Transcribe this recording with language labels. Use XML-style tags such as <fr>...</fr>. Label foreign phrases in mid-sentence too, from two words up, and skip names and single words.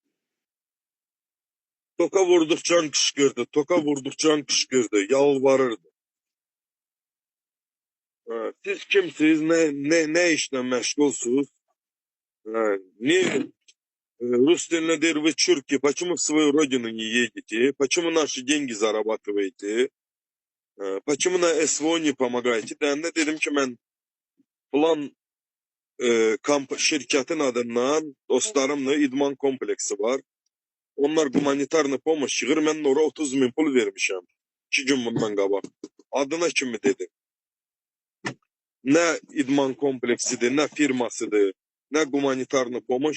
<az>Toka vurdukça qışqırdı, yalvarırdı. Siz kimsiniz, nə işlə məşğulsuz? Niye Rus diline deyir,</az> <ru>вы чурки, почему в свою родину не едете? Почему наши деньги зарабатываете? Почему на СВО не помогаете?</ru> <az>Deyəndə dedim ki, mən plan şirkətin adından dostlarımla idman kompleksi var. Onlar</az> <ru>гуманитарная помощь</ru> <az>çıxır, mən oraya 30 min pul vermişəm. 2 gün bundan qabaq. Adına kimi dedim. Nə idman kompleksidir, nə firmasıdır, nə</az> <ru>гуманитарная помощь.</ru>